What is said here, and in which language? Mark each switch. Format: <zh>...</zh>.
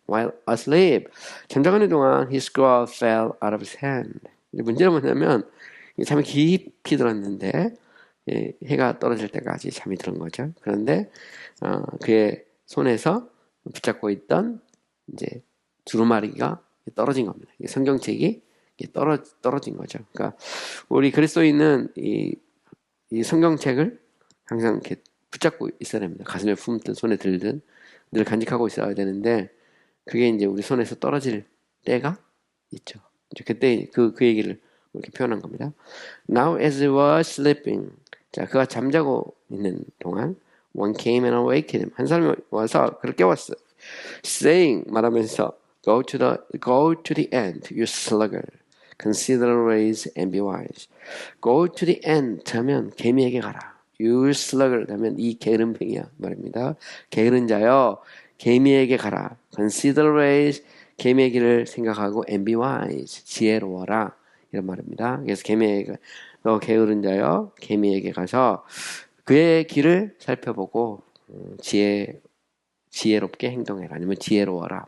<en>While asleep,</en> <ko>잠자는 동안</ko> <en>his scroll fell out of his hand.</en> <ko>문제는 뭐냐면 잠이 깊이 들었는데 해가 떨어질 때까지 잠이 들은 거죠. 그런데 그의 손에서 붙잡고 있던 이제 두루마리가 떨어진 겁니다. 성경책이 떨어진 거죠. 그러니까 우리 그리스도인은 이 성경책을 항상 이렇게 붙잡고 있어야 됩니다. 가슴에 품든 손에 들든 늘 간직하고 있어야 되는데, 그게 이제 우리 손에서 떨어질 때가 있죠. 이제 그때 그 얘기를 이렇게 표현한 겁니다.</ko> <en>Now as he was sleeping,</en> <ko>자, 그가 잠자고 있는 동안</ko> <en>one came and awakened him.</en> <ko>한 사람이 와서 그를 깨웠어요.</ko> <en>Saying,</en> <ko>말하면서</ko> <en>go to the end, you sluggard. Consider the ways and be wise. Go to the end</en> <ko>하면 개미에게 가라.</ko> <en>You sluggard</en> <ko>하면 이 게으름뱅이야 말입니다. 게으른 자여, 개미에게 가라.</ko> <en>Consider ways.</en> <ko>개미의 길을 생각하고</ko> <en>and be wise.</en> <ko>지혜로워라. 이런 말입니다. 그래서 개미에게 너 게으른 자여 개미에게 가서 그의 길을 살펴보고 지혜롭게 행동해라. 아니면 지혜로워라.</ko>